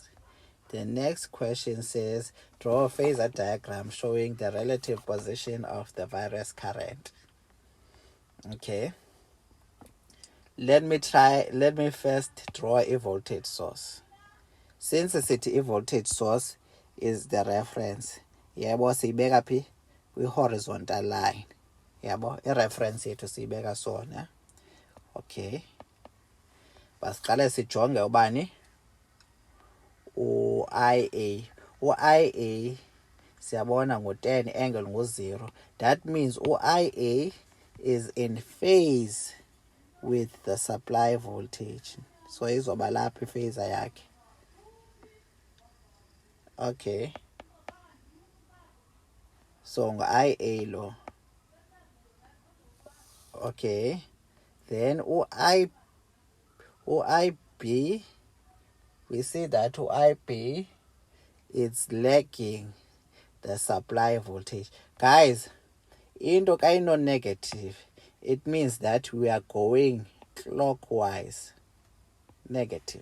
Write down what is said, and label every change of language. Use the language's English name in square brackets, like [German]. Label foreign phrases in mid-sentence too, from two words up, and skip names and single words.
[English] The next question says, draw a phasor diagram showing the relative position of the various current. Okay, let me first draw a voltage source. Since the city voltage source is the reference, [Xhosa] yabo siyibeka phi kwi- [English] horizontal line, [Xhosa] yabo i-reference yethu siyibeka sona. Okay, basiqale sijonge ubani u-IA. U-IA siyabona ngu-10, angle ngu-0. [English] That means u-IA is in phase with the supply voltage. [Xhosa] So izoba lapha iphase yakhe. Okay, so ngu-IA lo. [English] Okay, then u-IB, we see that u-IB it's lagging the supply voltage. Guys, [Xhosa] into kayino-negative, [English] it means that we are going clockwise, negative.